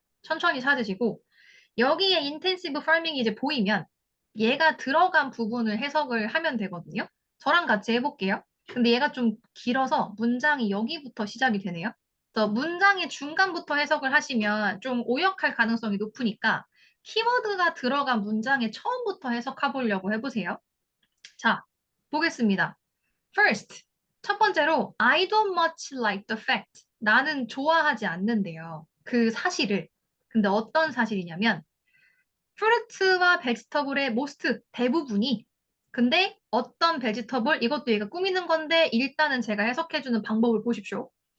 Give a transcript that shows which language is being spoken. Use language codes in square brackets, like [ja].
[ko] 천천히 찾으시고 여기에 인텐시브 파밍이 이제 보이면 얘가 들어간 부분을 해석을 하면 되거든요. 저랑 같이 해볼게요. 근데 얘가 좀 길어서 문장이 여기부터 시작이 되네요. 그래서 문장의 중간부터 해석을 하시면 좀 오역할 가능성이 높으니까 키워드가 들어간 문장의 처음부터 해석해 보려고 해보세요. 자, 보겠습니다. [en] First, [ko] 첫 번째로 [en] I don't much like the fact. [ko] 나는 좋아하지 않는데요. 그 사실을. 근데 어떤 사실이냐면 프루트와 베지터블의 most 대부분이 근데 어떤 베지터블 이것도 얘가 꾸미는 건데 일단은 제가 해석해주는 방법을 보십시오.